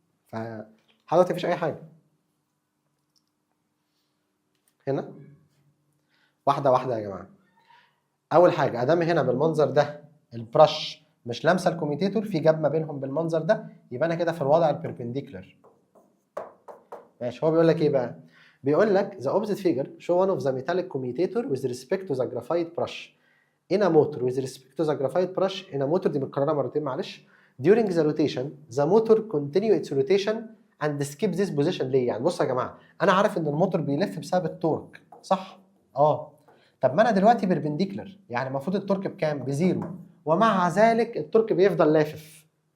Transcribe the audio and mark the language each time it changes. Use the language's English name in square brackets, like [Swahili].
[Arabic] فحضرتك مفيش اي حاجه. هنا واحده واحده يا جماعه. اول حاجه ادام هنا بالمنظر ده البرش مش لامسه الكوميتيتور، في جاب ما بينهم بالمنظر ده، يبقى انا كده في الوضع البربنديكولار. ماشي. هو بيقول لك [English] ايه بقى؟ بيقول لك the opposite figure show one of the metallic commutator with respect to the graphite brush in a motor with respect to the graphite brush in a motor. [Arabic] دي متكرره مرتين معلش. [English] during the rotation the motor continue its rotation and skip this position. [Arabic] ليه؟ يعني بصوا يا جماعه انا عارف ان الموتور بيلف بسبب التورك صح؟ طب ما انا دلوقتي بيربنديكولر، يعني المفروض التورك بكام؟ بزيرو، ومع ذلك التورك بيفضل لافف.